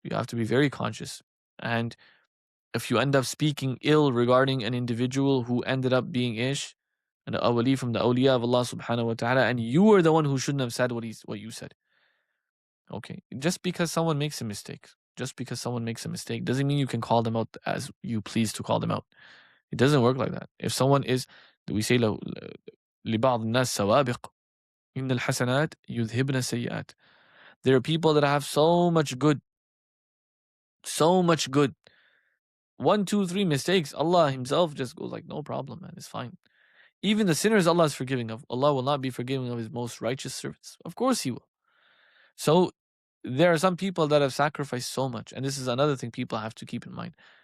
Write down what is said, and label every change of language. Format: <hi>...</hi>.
<en>You have to be very conscious. And if you end up speaking ill regarding an individual who ended up being an awali from the awliya of Allah subhanahu wa ta'ala, and you were the one who shouldn't have said what you said. Okay, just because someone makes a mistake, doesn't mean you can call them out as you please to call them out. It doesn't work like that. If someone is, we say,</en> <ar>لبعض الناس سوابق إن الحسنات يذهبن السيئات.</ar> <en>There are people that have so much good. 1, 2, 3 mistakes, Allah Himself just goes like, no problem, man, it's fine. Even the sinners Allah is forgiving of. Allah will not be forgiving of His most righteous servants. Of course He will. So there are some people that have sacrificed so much, and this is another thing people have to keep in mind.</en>